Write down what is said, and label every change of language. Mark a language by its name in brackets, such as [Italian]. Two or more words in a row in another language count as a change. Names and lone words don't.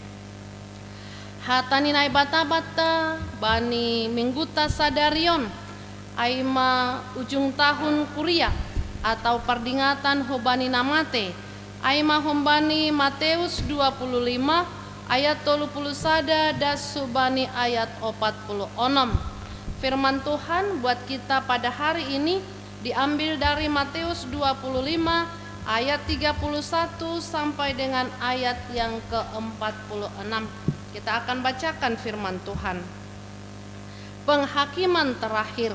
[Simeulue] Hatani nai bata-bata, bani mingguta sadarion, aima ujung tahun kuria atau perdingatan hobani namate. Aima hombani Matius 25 ayat 31 das subani ayat 46. [Indonesian] Firman Tuhan buat kita pada hari ini diambil dari Matius 25 ayat 31 sampai dengan ayat yang ke-46. Kita akan bacakan firman Tuhan. Penghakiman terakhir.